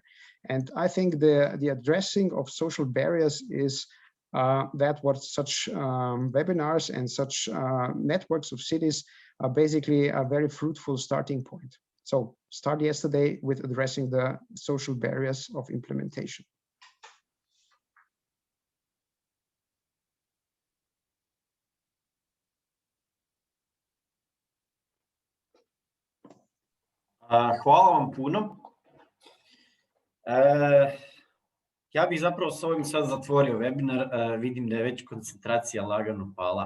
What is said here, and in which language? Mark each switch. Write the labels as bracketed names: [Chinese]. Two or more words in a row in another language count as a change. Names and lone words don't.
[English] And I think the addressing of social barriers is that what such webinars and such networks of cities are basically a very fruitful starting point. So start yesterday with addressing the social barriers of implementation. [Croatian] Hvala vam puno. Ja bih zapravo s ovim sad zatvorio webinar, vidim da je već koncentracija lagano pala.